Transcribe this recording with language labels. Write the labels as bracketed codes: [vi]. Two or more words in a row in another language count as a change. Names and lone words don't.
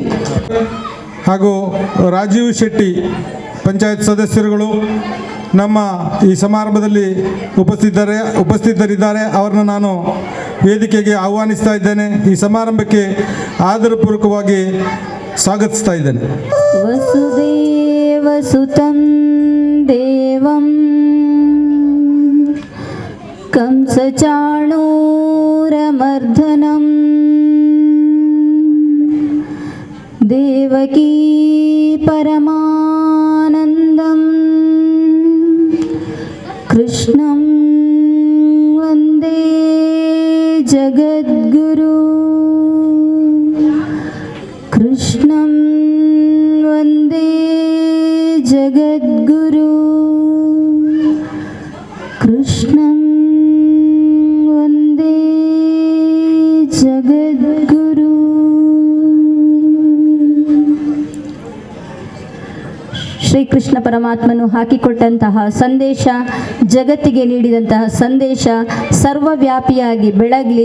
[kn] ಹಾಗೂ ರಾಜೀವ್ ಶೆಟ್ಟಿ ಪಂಚಾಯತ್ ಸದಸ್ಯರುಗಳು ನಮ್ಮ ಈ ಸಮಾರಂಭದಲ್ಲಿ ಉಪಸ್ಥಿತರಿದ್ದಾರೆ. ಅವರನ್ನು ನಾನು ವೇದಿಕೆಗೆ ಆಹ್ವಾನಿಸ್ತಾ ಇದ್ದೇನೆ. ಈ ಸಮಾರಂಭಕ್ಕೆ ಆದರಪೂರ್ವಕವಾಗಿ ಸ್ವಾಗತಿಸ್ತಾ ಇದ್ದೇನೆ. [sa] ವಸುದೇವಸುತಂ ದೇವಂ ಕಂಸಚಾಣೂರಮರ್ದನಂ ದೇವಕೀ ಪರಮಾನಂದಂ ಕೃಷ್ಣಂ ವಂದೇ ಜಗದ್ಗುರು ಕೃಷ್ಣಂ ವಂದೇ ಜಗದ್ಗುರು ಕೃಷ್ಣಂ ವಂದೇ ಜಗದ್ಗುರು. [kn] ಶ್ರೀಕೃಷ್ಣ ಪರಮಾತ್ಮನು ಹಾಕಿಕೊಟ್ಟಂತಹ ಸಂದೇಶ, ಜಗತ್ತಿಗೆ ನೀಡಿದಂತಹ ಸಂದೇಶ ಸರ್ವವ್ಯಾಪಿಯಾಗಿ ಬೆಳಗಲಿ.